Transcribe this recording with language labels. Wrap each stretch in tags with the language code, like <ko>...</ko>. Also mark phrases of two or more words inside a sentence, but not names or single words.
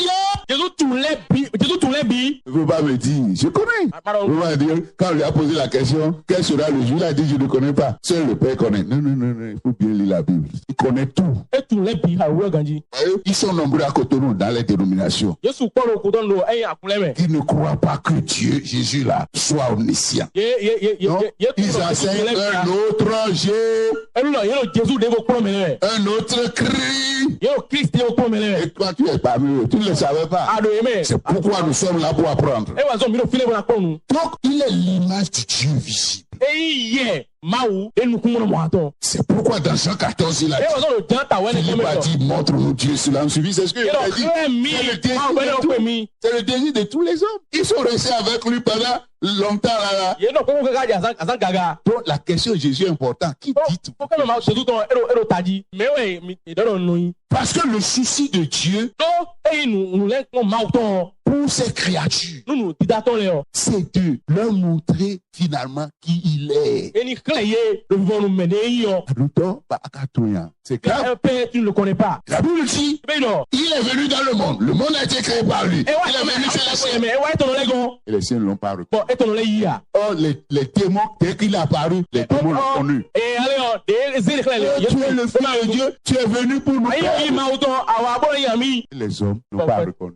<fr>Jésus, tous les biens. Il ne faut pas me dire, je connais. Pardon. On va dire, quand on lui a posé la question, quel sera le jour? Il a dit, je ne connais pas. Seul le Père connaît. Non, il faut bien lire la Bible. Il connaît tout. Et tous les biens, ouais, Gandhi. Ils sont nombreux à Cotonou dans les dénominations.</fr> <fon>Yesu kpɔrɔ o kodɔn do eye akulɛmɛ.</fon> <fr>Ils ne croient pas que Dieu, Jésus là, soit omniscient. Non? Ils enseignent un autre Dieu,</fr> <fon>Yelo Jésus de ko kpɔrɔ mɛ lɛ.</fon> <fr>un autre Christ.</fr> <fon>Yelo Christ de ko kpɔrɔ mɛ lɛ.</fon> <fr>Et toi, tu es parmi eux. Tu ne le savais pas.</fr> <fon>A do ye mɛ.</fon> <fr>C'est pourquoi nous sommes là pour apprendre.</fr> <fon>E wa sɔn mi do file bɔra kpɔn nu.</fon> <fr>Donc, il est l'image du Dieu visible.</fr> <fon>E yɛ mawu e nukun kɔnɔ mɔ atɔ.</fon> <fr>C'est pourquoi dans Jean 14, il a</fr> <fon>E wa</fon> <fr>dit,</fr> <fon>sɔn do jan ta wɛ ne</fon> <fr>Philippe a</fr> <fon>kɛmɛ</fon> <fr>dit, montre-nous Dieu, cela nous suffit. C'est ce que il a</fr> <fon>Yelo</fon> <fr>dit.</fr> <fon>kɛ mi</fon> <fr>C'est le désir</fr> <fon>mawu bɛ ne</fon> <fr>de</fr> <fon>ko</fon> <fr>tout.</fr> <fon>mi.</fon> <fr>C'est le désir de tous les hommes. Ils sont restés avec lui pendant longtemps là.</fr> <fon>Yen nɔ koko kaka di asan gaga.</fon> <fr>Donc, la question de Jésus est importante. Qui dit tout?</fr> <fon>Ko kɛmɛ ma Jésus tɔn e do taji. Mɛ wɛ mi dɔrɔn nuyi.</fon> <fr>Parce que le souci de Dieu</fr> <fon>Donc e nu lɛ kɔ mawu tɔn.</fon> <fr>pour ses créatures,</fr> <fon>Nunu didatɔn lɛ yɔ.</fon> <fr>c'est de leur montrer finalement qui il est.</fr> <fon>E ni kílẹ̀ ye</fon> <fr>le vivant</fr> <fon>nu mɛ ne yi yɔ.</fon> <fr>Adulto, bah, akatoya. C'est grave. Un père, tu ne le connais pas. La Bible dit, Mais non. il est venu dans le monde. Le monde a été créé par lui. Et ouais, Il est venu chez les siens. mais ouais, ton lego. Et les siens ne l'ont pas reconnu. Bon, et ton lego. Or, les démons, dès qu'il est apparu, les démons l'ont connu. Et allez, des Tu es le Fils de Dieu, tu es venu pour nous faire. Les hommes n'ont pas reconnu.</fr>